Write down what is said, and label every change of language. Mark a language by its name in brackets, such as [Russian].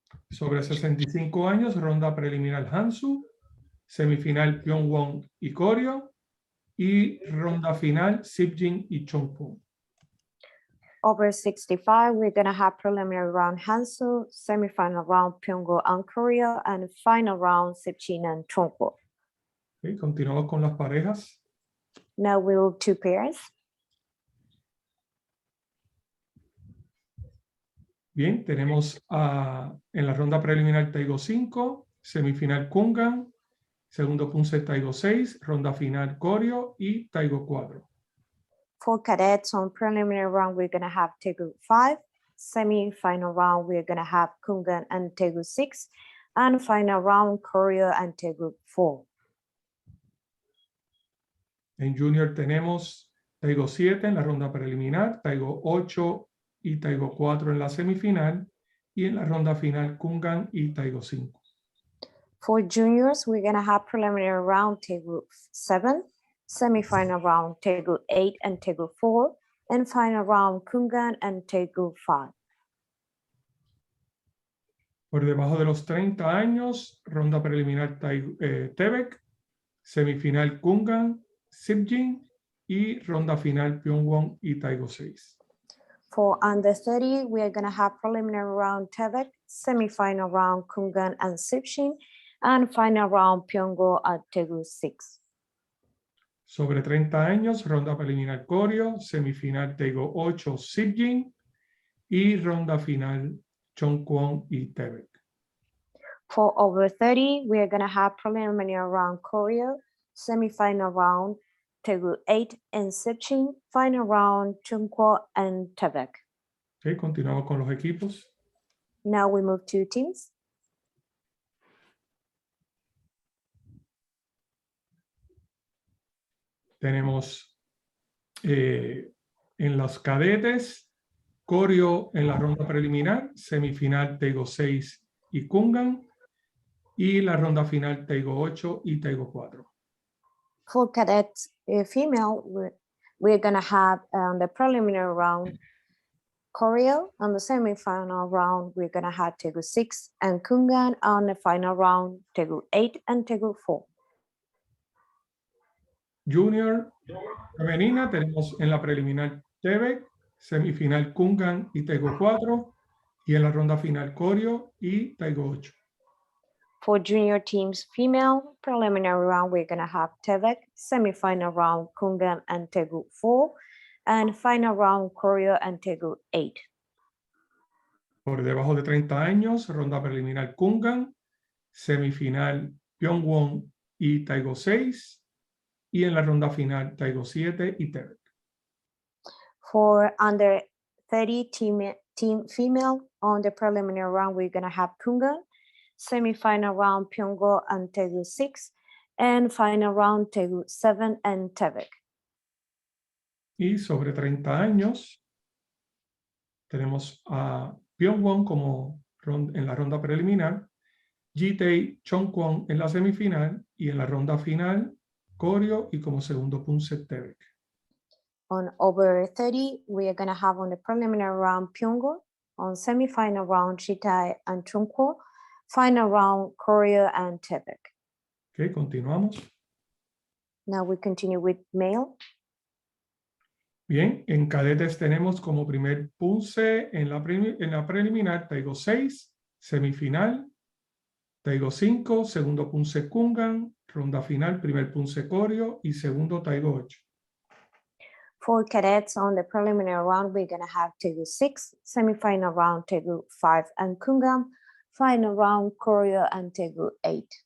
[Spanish] Sobre 65 años, ronda preliminar Hansu, semifinal Pyongwon y Koryo, y ronda final Sipjin y Chongpon. [English] Over 65, we're going to have preliminary round Hansu, semi-final round Pyongyang and Koryo, and final round Sipjin and Chongpo. [Spanish] Okay, continuamos con las parejas. [English] Now we'll two pairs. [Spanish] Bien, tenemos en la ronda preliminar Taigo 5, semifinal Kungan, segundo Poomsae Taigo 6, ronda final Koryo y Taigo 4. [English] For cadets on preliminary round, we're going to have Tegu 5, semi-final round, we're going to have Kungan and Tegu 6, and final round Koryo and Tegu 4. [Spanish] En junior tenemos Taigo 7 en la ronda preliminar, Taigo 8 y Taigo 4 en la semifinal, y en la ronda final Kungan y Taigo 5. [English] For juniors, we're going to have preliminary round Tegu 7, semifinal round Tegu 8 and Tegu 4, and final round Kungan and Tegu 5. [Spanish] Por debajo de los 30 años, ronda preliminar Tebek, semifinal Kungan, Sipjin y ronda final Pyongwon y Taigo 6. [English] For under 30, we are going to have preliminary round Tevek, semifinal round Kungan and Sipshin, and final round Pyongo at Tegu 6. [Spanish] Sobre 30 años, ronda preliminar Koryo, semifinal Taigo 8 Sipjin y ronda final Chongkwon y Tebek. [English] For over 30, we are going to have preliminary round Koryo, semifinal round Tegu 8 and Sipshin, final round Chungkwo and Tevek. [Spanish] Okay, continuamos con los equipos. [English] Now we move to teams. [Spanish] Tenemos en los cadetes, Koryo en la ronda preliminar, semifinal Taigo 6 y Kungan, y la ronda final Taigo 8 y Taigo 4. [English] For cadets female, we're going to have the preliminary round Koryo. On the semifinal round, we're going to have Tegu 6 and Kungan. On the final round, Tegu 8 and Tegu 4. [Spanish] Junior femenina tenemos en la preliminar Tebek, semifinal Kungan y Taigo 4, y en la ronda final Koryo y Taigo 8. [English] For junior teams female, preliminary round, we're going to have Tevek, semifinal round Kungan and Tegu 4, and final round Koryo and Tegu 8. [Spanish] Por debajo de 30 años, ronda preliminar Kungan, semifinal Pyongwon y Taigo 6, y en la ronda final Taigo 7 y Tebek. [English] For under 30 team female, on the preliminary round, we're going to have Kungan, semifinal round Pyongo and Tegu 6, and final round Tegu 7 and Tevek. [Spanish] Y sobre 30 años, tenemos a Pyongwon como en la ronda preliminar, Jitae Chongkwon en la semifinal, y en la ronda final Koryo y como segundo Poomsae Tebek. [English] On over 30, we are going to have on the preliminary round Pyongo, on semifinal round Jitae and Chungkwo, final round Koryo and Tebek. [Spanish] Okay, continuamos. [English] Now we continue with male. [Spanish] Bien, en cadetes tenemos como primer Poomsae en la preliminar Taigo 6, semifinal, Taigo 5, segundo Poomsae Kungan, ronda final, primer Poomsae Koryo y segundo Taigo 8. [English] For cadets on the preliminary round, we're going to have Tegu 6, semifinal round Tegu 5 and Kungan, final round Koryo and Tegu 8.